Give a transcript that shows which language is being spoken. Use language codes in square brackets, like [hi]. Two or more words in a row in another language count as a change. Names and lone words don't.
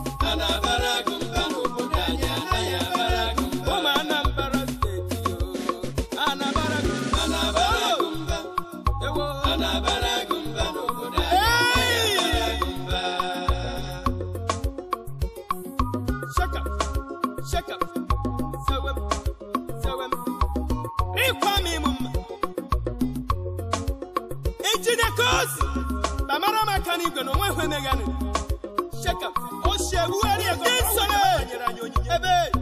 [ig] Anabara gị mba n'obodo anyị, anaghị abara gị mba. Ụmụ Anambra steeti o, anabara gị mba. Anabara gị mba. Ewo. Anabara gị mba n'obodo anyị, Hey! anaghị abara gị mba. [en] Shake up, shake up, sewem, sewem. [ig] Ịkwa m ịmụ mma. Injinia Kosi, bamara m aka n'igwe na onwe hwe meganụ. [en] Shake up. [ig] O si ewugharị ego, Ndị ọ nsọ wụ ya na- nyere anyị onyinye. Ebe.